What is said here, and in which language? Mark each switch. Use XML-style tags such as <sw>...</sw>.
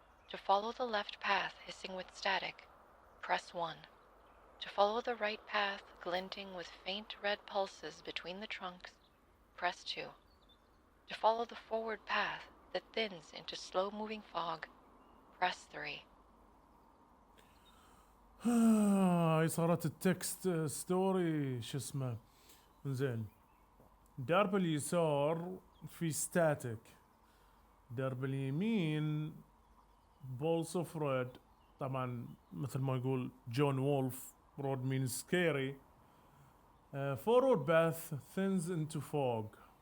<en>To follow the left path hissing with static, press 1. To follow the right path glinting with faint red pulses between the trunks, press 2. To follow the forward path that thins into slow-moving fog, press 3.</en> <ar>هاي صارت التكست ستوري شو اسمه. زين. درب اليسار في ستاتيك. درب اليمين</ar> <en>بولس of red.</en> <ar>طبعا مثل ما يقول جون وولف رود</ar> <en>means scary. Forward path thins into fog.</en>